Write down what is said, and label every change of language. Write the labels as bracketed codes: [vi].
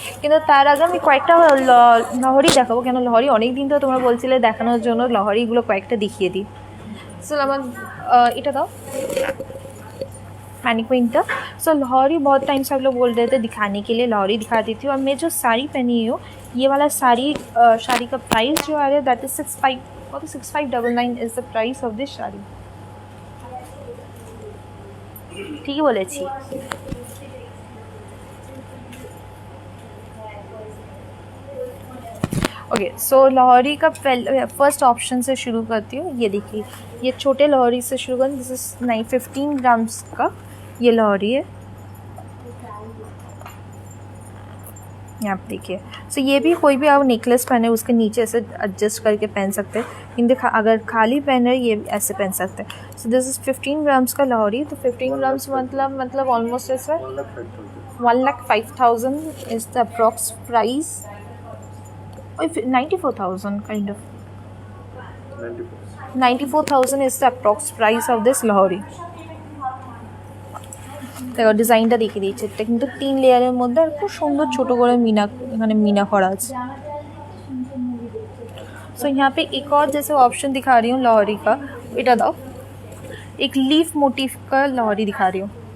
[bn] কিন্তু তার আগে আমি কয়েকটা লহরি দেখাবো, কেন লহরি অনেক দিন তো তোমরা বলছিলে দেখানোর জন্য, লহরিগুলো কয়েকটা দেখিয়ে দিই। সো আমার এটা দাও मैनिक्विन। [hi] सो लाहौरी बहुत टाइम से आप लोग बोल रहे थे दिखाने के लिए, लाहौरी दिखा देती हूँ। और मैं जो साड़ी पहनी हूँ ये वाला साड़ी का प्राइस जो आ रहा है [en] That is 6599 is the price of this sari. [hi] ठीक है बोले छी। ओके सो लाहौरी का फर्स्ट ऑप्शन से शुरू करती हूँ। ये देखिए ये छोटे लाहौरी से शुरू करें। दिस इज 15 ग्राम्स का ये लाहौरी है, यहाँ पे देखिए। सो ये भी कोई भी आप नेकलेस पहने उसके नीचे ऐसे एडजस्ट करके पहन सकते हैं, इन अगर खाली पहने ये ऐसे पहन सकते हैं। सो दिस इज 15 ग्राम्स का लाहौरी। तो 15 ग्राम्स मतलब ऑलमोस्ट ऐसा 1,05,000 [en] Is the approx price, 94,000 kind of 94,000 is the approx price of this Lahori. [bn] দেখো ডিজাইনটা দেখিয়ে দিয়েছে, এটা কিন্তু 3 লেয়ারের মধ্যে আর খুব সুন্দর ছোট করে মিনা এখানে মিনা করা আছে। [hi] सो यहाँ पे एक और जैसे ऑप्शन दिखा रही हूँ लाहौरी का, [bn] इटा दाओ [hi] एक लीफ मोटिव का लाहौरी दिखा रही हूँ।